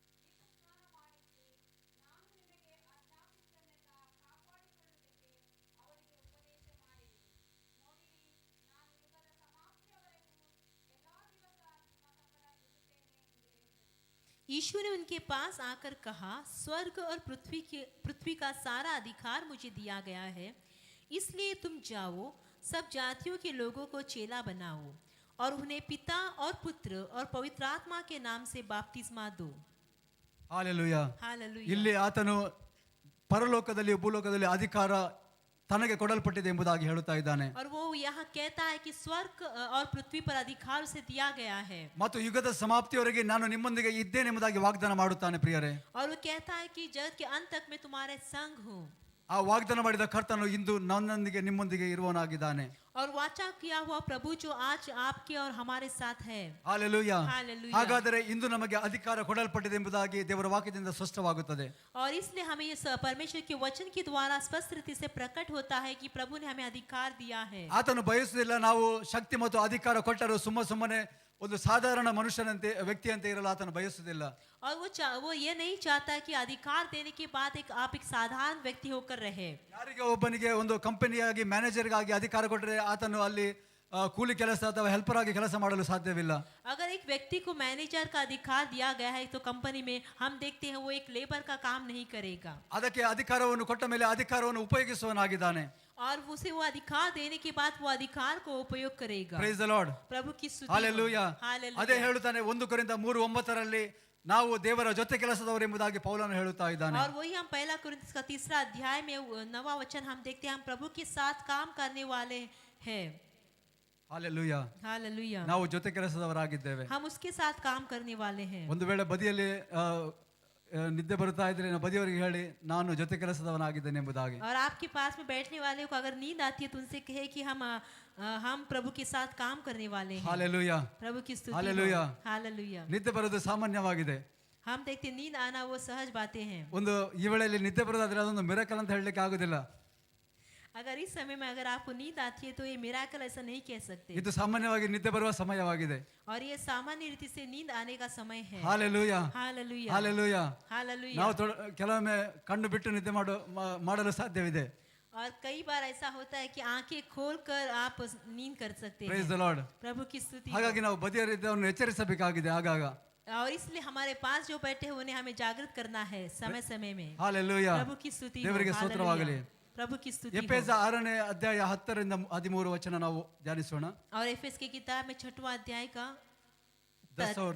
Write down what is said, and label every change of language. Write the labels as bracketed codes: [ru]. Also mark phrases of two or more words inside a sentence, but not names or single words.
[hi] ने उनके पास आकर कहा, स्वर्ग और पृथ्वी का सारा अधिकार मुझे दिया गया है, इसलिए तुम जाओ, सब जातियों के लोगों को चेला बनाओ और उन्हें पिता और पुत्र और पवित्र आत्मा के नाम से बपतिस्मा दो। [kn] ಹಾಲೆಲೂಯ. [hi] हालेलुया। [kn] ಇಲ್ಲಿ ಆತನು ಪರಲೋಕದಲ್ಲಿ ಭೂಲೋಕದಲ್ಲಿ ಅಧಿಕಾರ ತನಗೆ ಕೊಡಲ್ಪಟ್ಟಿದೆ ಎಂಬುದಾಗಿ ಹೇಳುತ್ತಾ ಇದ್ದಾನೆ. [hi] और वो यहाँ कहता है कि स्वर्ग और पृथ्वी पर अधिकार उसे दिया गया है। [kn] ಮತ್ತು ಯುಗದ ಸಮಾಪ್ತಿಯವರೆಗೆ ನಾನು ನಿಮ್ಮೊಂದಿಗೆ ಇದ್ದೇನೆ ಎಂಬುದಾಗಿ ವಾಗ್ದಾನ ಮಾಡುತ್ತಾನೆ ಪ್ರಿಯರೇ. [hi] और वो कहता है कि जगत के अंत तक मैं तुम्हारे संग हूँ। [kn] ಆ ವಾಗ್ದಾನ ಮಾಡಿದ ಕರ್ತನು ಇಂದು ನನ್ನೊಂದಿಗೆ ನಿಮ್ಮೊಂದಿಗೆ ಇರುವವನಾಗಿದ್ದಾನೆ. [hi] और वाचा किया हुआ प्रभु जो आज आपके और हमारे साथ है। [kn] ಹಾಲೆಲೂಯ. [hi] हालेलुया। [kn] ಹಾಗಾದರೆ ಇಂದು ನಮಗೆ ಅಧಿಕಾರ ಕೊಡಲ್ಪಟ್ಟಿದೆ ಎಂಬುದಾಗಿ ದೇವರ ವಾಕ್ಯದಿಂದ ಸ್ಪಷ್ಟವಾಗುತ್ತದೆ. [hi] और इसलिए हमें ये परमेश्वर के वचन के द्वारा स्पष्ट रीति से प्रकट होता है कि प्रभु ने हमें अधिकार दिया है। [kn] ಆತನು ಬಯಸುವುದಿಲ್ಲ ನಾವು ಶಕ್ತಿ ಮತ್ತು ಅಧಿಕಾರ ಕೊಟ್ಟರು ಸುಮ್ಮನೆ ಒಂದು ಸಾಧಾರಣ ಮನುಷ್ಯನಂತೆ ವ್ಯಕ್ತಿಯಂತೆ ಇರಲು ಆತನು ಬಯಸುವುದಿಲ್ಲ. [hi] और वो ये नहीं चाहता कि अधिकार देने के बाद आप एक साधारण व्यक्ति होकर रहे। [kn] ಯಾರಿಗೆ ಒಬ್ಬನಿಗೆ ಒಂದು ಕಂಪನಿಯಾಗಿ ಮ್ಯಾನೇಜರ್ಗಾಗಿ ಅಧಿಕಾರ ಕೊಟ್ಟರೆ ಆತನು ಅಲ್ಲಿ ಕೂಲಿ ಕೆಲಸ ಅಥವಾ ಹೆಲ್ಪರ್ ಆಗಿ ಕೆಲಸ ಮಾಡಲು ಸಾಧ್ಯವಿಲ್ಲ. [hi] अगर एक व्यक्ति को मैनेजर का अधिकार दिया गया है तो कंपनी में हम देखते हैं वो एक लेबर का काम नहीं करेगा। [kn] ಅದಕ್ಕೆ ಅಧಿಕಾರವನ್ನು ಕೊಟ್ಟ ಮೇಲೆ ಅಧಿಕಾರವನ್ನು ಉಪಯೋಗಿಸುವನಾಗಿದ್ದಾನೆ. [hi] और उसे वो अधिकार देने के बाद वो अधिकार को उपयोग करेगा। [en] praise the Lord. [hi] प्रभु की स्तुति हो। [kn] ಹಾಲೆಲೂಯ. [hi] हालेलुया। [kn] ಅದೇ ಹೇಳುತ್ತಾನೆ 1 ಕೊರಿಂಥ 3:9 ನಾವು ದೇವರ ಜೊತೆ ಕೆಲಸದವರು ಎಂಬುದಾಗಿ ಪೌಲನು ಹೇಳುತ್ತಾ ಇದ್ದಾನೆ. [hi] और वही हम 1 कुरिन्थियों का 3 अध्याय में 9वां वचन हम देखते हैं हम प्रभु के साथ काम करने वाले हैं। [kn] ಹಾಲೆಲೂಯ. [hi] हालेलुया। [kn] ನಾವು ಜೊತೆ ಕೆಲಸದವರಾಗಿದ್ದೇವೆ. [hi] हम उसके साथ काम करने वाले हैं। [kn] ಒಂದು ವೇಳೆ ಬದಿಯಲ್ಲಿ ನಿದ್ದೆ ಬರುತ್ತಾ ಇದ್ರೆ ಬದಿಯವರಿಗೆ ಹೇಳಿ ನಾನು ಜೊತೆ ಕೆಲಸದವನಾಗಿದ್ದೇನೆ ಎಂಬುದಾಗಿ. [hi] और आपके पास में बैठने वाले को अगर नींद आती है तो उनसे कहे कि हम प्रभु के साथ काम करने वाले हैं। [kn] ಹಾಲೆಲೂಯ. [hi] प्रभु की स्तुति। हालेलुया। हालेलुया। [kn] ನಿದ್ದೆ ಬರೋದು ಸಾಮಾನ್ಯವಾಗಿದೆ. [hi] हम देखते हैं नींद आना वो सहज बातें हैं। [kn] ಒಂದು ಈ ವೇಳೆಯಲ್ಲಿ ನಿದ್ದೆ ಬರೋದಾದ್ರೆ ಅದೊಂದು ಮಿರಾಕಲ್ ಅಂತ ಹೇಳಲಿಕ್ಕೆ ಆಗುದಿಲ್ಲ. [hi] अगर इस समय में अगर आपको नींद आती है तो ये मिराकल ऐसा नहीं कह सकते। [kn] ಇದು ಸಾಮಾನ್ಯವಾಗಿ ನಿದ್ದೆ ಬರುವ ಸಮಯವಾಗಿದೆ. [hi] और ये सामान्य रीति से नींद आने का समय है। [kn] ಹಾಲೆಲೂಯ. [hi] हालेलुया। [kn] ಹಾಲೆಲೂಯ. [hi] हालेलुया। [kn] ನಾವು ಕೆಲವೊಮ್ಮೆ ಕಣ್ಣು ಬಿಟ್ಟು ನಿದ್ದೆ ಮಾಡಲು ಸಾಧ್ಯವಿದೆ. [hi] और कई बार ऐसा होता है कि आंखें खोलकर आप नींद कर सकते [en] praise the [hi] हैं। [en] ಲಾರ್ಡ್. [hi] प्रभु की स्तुति। [kn] ಹಾಗಾಗಿ ನಾವು ಬದಿಯರಿದ್ದವರನ್ನು ಎಚ್ಚರಿಸಬೇಕಾಗಿದೆ ಆಗಾಗ. [hi] और इसलिए हमारे पास जो बैठे हैं उन्हें हमें जागृत करना है समय समय में। [kn] ಹಾಲೆಲೂಯ. [hi] प्रभु की स्तुति हो। [kn] ದೇವರಿಗೆ ಸ್ತೋತ್ರವಾಗಲಿ. [hi] प्रभु की स्तुति [kn] ಎಫೆಸ [hi] हो। [kn] 6ನೇ ಅಧ್ಯಾಯ 10ರಿಂದ 13 ವಚನ ನಾವು ಧ್ಯಾನಿಸೋಣ. [hi] और एफएस की किताब में 6वां अध्याय का 10 और